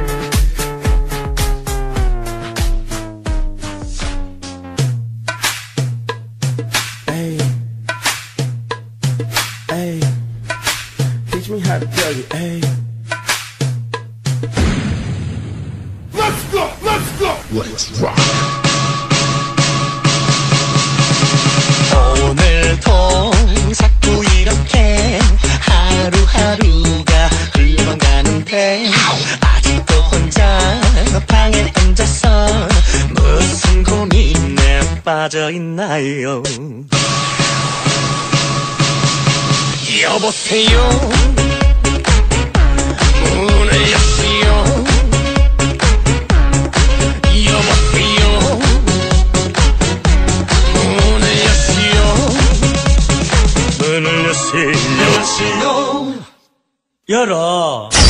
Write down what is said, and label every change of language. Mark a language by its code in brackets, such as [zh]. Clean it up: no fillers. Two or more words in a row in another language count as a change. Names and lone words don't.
[en] Hey, hey, teach me how to play it. Hey, Let's go! Let's go! Let's rock! [ko] 오늘도 자꾸 이렇게 하루하루가 흘러가는데 아직도 혼자 방에 앉아서 무슨 고민에 빠져있나요? 여보세요, 문을 여시오. 여보세요, 문을 여시오. 문을 여시오. 열어.